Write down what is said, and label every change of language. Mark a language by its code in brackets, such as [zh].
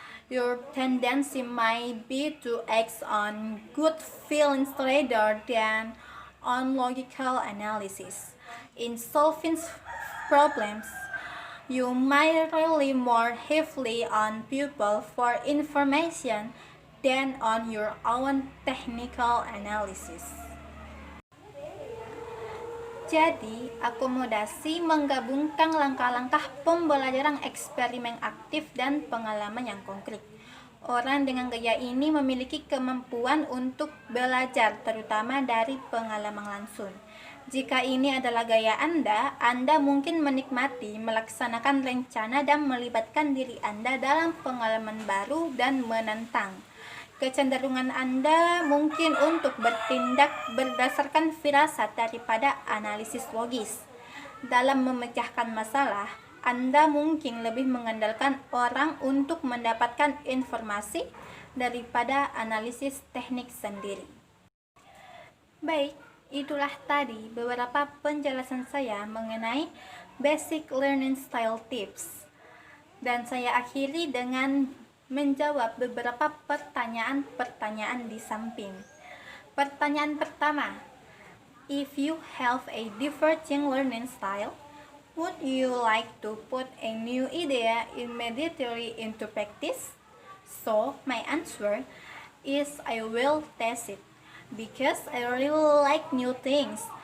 [en] Your tendency might be to act on gut feelings rather than on logical analysis. In solving problems, you might rely more heavily on people for information than on your own technical analysis. [id] Jadi, akomodasi menggabungkan langkah-langkah pembelajaran eksperimen aktif dan pengalaman yang konkret. Orang dengan gaya ini memiliki kemampuan untuk belajar, terutama dari pengalaman langsung. Jika ini adalah gaya Anda mungkin menikmati melaksanakan rencana dan melibatkan diri Anda dalam pengalaman baru dan menantang. Kecenderungan Anda mungkin untuk bertindak berdasarkan firasat daripada analisis logis. Dalam memecahkan masalah, Anda mungkin lebih mengandalkan orang untuk mendapatkan informasi daripada analisis teknik sendiri. Baik, itulah tadi beberapa penjelasan saya mengenai [en] basic learning style tips. [id] Dan saya akhiri dengan menjawab beberapa pertanyaan-pertanyaan di samping. Pertanyaan pertama, [en] if you have a diverging learning style, would you like to put a new idea immediately into practice? So, my answer is I will test it, because I really like new things.